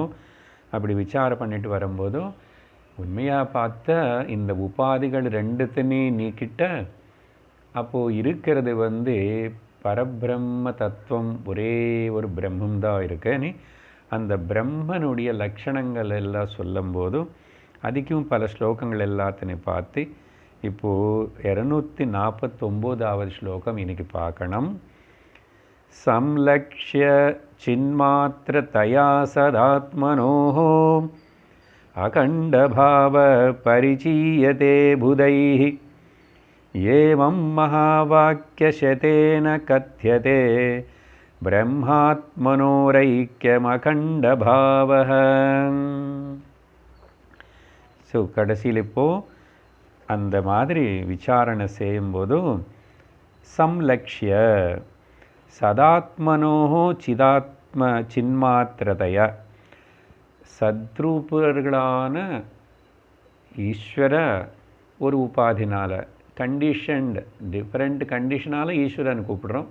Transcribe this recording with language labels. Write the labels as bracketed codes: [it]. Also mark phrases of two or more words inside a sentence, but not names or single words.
[ta] அப்படி விசாரம் பண்ணிட்டு வரும்போதும் உண்மையாக பார்த்தா இந்த உபாதிகள் ரெண்டுத்தையும் நீக்கிட்ட அப்போது இருக்கிறது பரபிரம்ம தத்துவம் ஒரே ஒரு பிரம்மம் தான் இருக்கு. அந்த பிரம்மனுடைய லட்சணங்கள் எல்லாம் சொல்லும்போது அதுக்கும் பல ஸ்லோகங்கள் எல்லாத்தையும் பார்த்து இப்போது 249வது ஸ்லோகம் இன்னைக்கு பார்க்கணும். [sa] संलक्ष्य चिन्मात्रतया सदात्मनोः अखण्डभावपरिचीयते बुधैः एवं महावाक्यशतेन कथ्यते பிரம்மாத்மனோரைக்கியமகண்டபாவः. [ta] ஸோ கடைசியில் இப்போது அந்த மாதிரி விசாரணை செய்யும்போது [sa] संलक्ष्य सदात्मनोः चिन्मात्रतया [ta] சத்ரூபர்களான ஈஸ்வர ஒரு உபாதினால் [en] conditioned different [ta] கண்டிஷனால் ஈஸ்வரன் கூப்பிடுறோம்.